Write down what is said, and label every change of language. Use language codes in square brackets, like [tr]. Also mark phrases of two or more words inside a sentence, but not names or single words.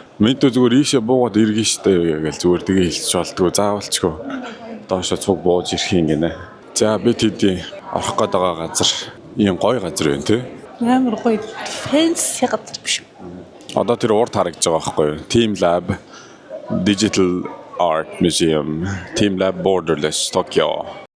[mn] Мэдээ зүгээр ийшээ буугаад иргэн штэ гэж зүгээр тэгээ хэлчих болтгоо заавалчгүй. Доошо цуг бууж ирэх юм гинэ. За бид хэдий орох гээд байгаа газар ийм гоё газар байна тий. Амар гоё fancy газар биш. Одоо тэр урд харагдаж байгаа байхгүй юу? Team Lab Digital Art Museum, Team Lab Borderless Tokyo.